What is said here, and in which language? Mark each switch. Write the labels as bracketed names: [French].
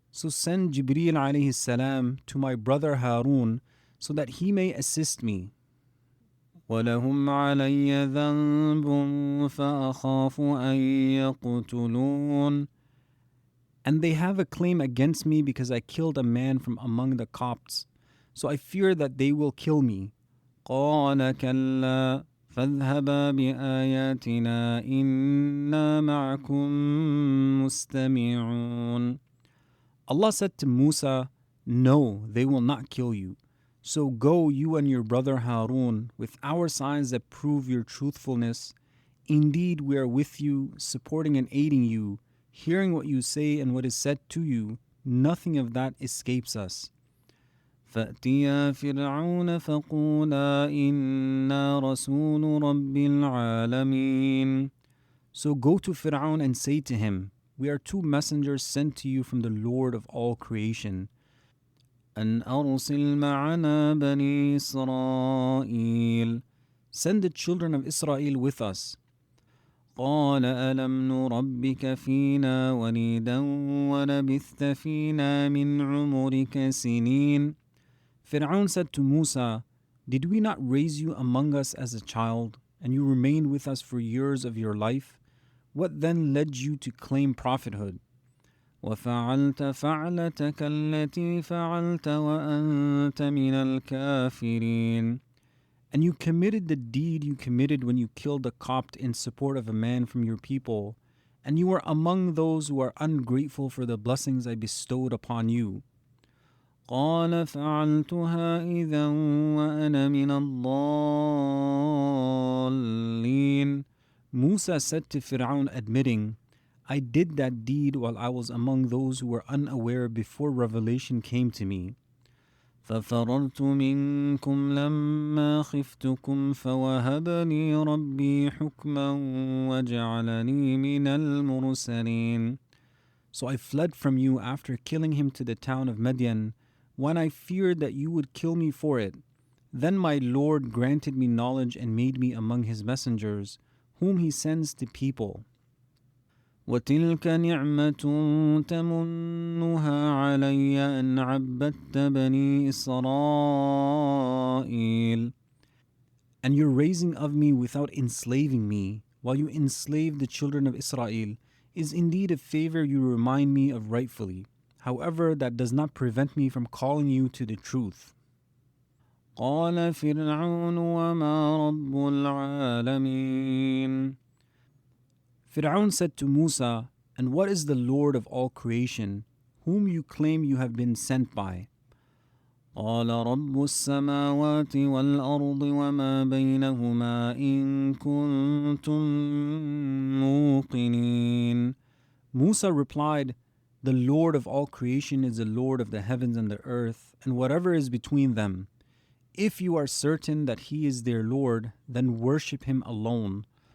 [English] So send Jibreel alayhi salam to my brother Harun so that he may assist me. [Arabic] وَلَهُمْ عَلَيَّ ذَنْبٌ فَأَخَافُ أَن يَقْتُلُونَ. [English] And they have a claim against me because I killed a man from among the Copts. So I fear that they will kill me. [Arabic] قال كلا فاذهبا بآياتنا إنا معكم مستمعون. [English] Allah said to Musa, "No, they will not kill you. So go, you and your brother Harun, with our signs that prove your truthfulness. Indeed, we are with you, supporting and aiding you, hearing what you say and what is said to you. Nothing of that escapes us." [Arabic] فأتيا فرعون فقولا إنا رسول رب العالمين. [English] So go to Pharaoh and say to him, "We are two messengers sent to you from the Lord of all creation. [Arabic] أن أرسل معنا بني إسرائيل. [English] Send the children of Israel with us." [Arabic] قال ألم نربك فينا وليدا ولبثت فينا من عمرك سنين. [English] Pharaoh said to Musa, "Did we not raise you among us as a child, and you remained with us for years of your life? What then led you to claim prophethood?" [Arabic] وَفَعَلْتَ فَعْلَتَكَ الَّتِي فَعَلْتَ وَأَنْتَ مِنَ الْكَافِرِينَ. [English] And you committed the deed you committed when you killed a Copt in support of a man from your people, and you were among those who are ungrateful for the blessings I bestowed upon you. [Arabic] قال فعلتها إذا وأنا من الضالين. [English] Musa said to Pharaoh, admitting, "I did that deed while I was among those who were unaware before revelation came to me." [Arabic] ففررت منكم لما خفتكم فوهب لي ربي حكما وجعلني من المرسلين. [English] So I fled from you after killing him to the town of Midian, when I feared that you would kill me for it. Then my Lord granted me knowledge and made me among his messengers, whom he sends to people. [Arabic] وَتِلْكَ نِعْمَةٌ تَمُنُّهَا عَلَيَّ أَنْ عَبَّدْتَ بَنِي إِسْرَائِيلَ. [English] And your raising of me without enslaving me, while you enslaved the children of Israel, is indeed a favor you remind me of rightfully. However, that does not prevent me from calling you to the truth. [Arabic] قال فرعون وما رب العالمين. [English] Pharaoh said to Musa, "And what is the Lord of all creation, whom you claim you have been sent by?" [Arabic] قال رب السماوات والأرض وما بينهما إن كنتم موقنين. [English] Musa replied, "The Lord of all creation is the Lord of the heavens and the earth, and whatever is between them. If you are certain that He is their Lord, then worship Him alone."